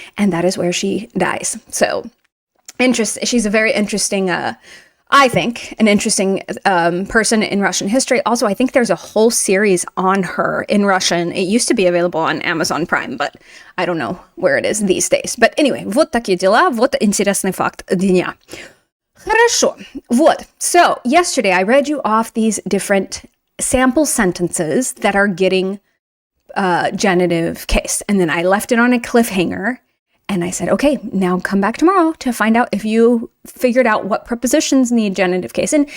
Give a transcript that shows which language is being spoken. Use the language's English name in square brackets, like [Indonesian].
[English] And that is where she dies. So she's a very interesting I think, an interesting person in Russian history. Also, I think there's a whole series on her in Russian. It used to be available on Amazon Prime, but I don't know where it is these days. But anyway, [Russian] вот такие дела, вот интересный факт дня. Хорошо. Вот. [English] So, yesterday I read you off these different sample sentences that are getting genitive case. And then I left it on a cliffhanger. And I said, okay, now come back tomorrow to find out if you figured out what prepositions need genitive case.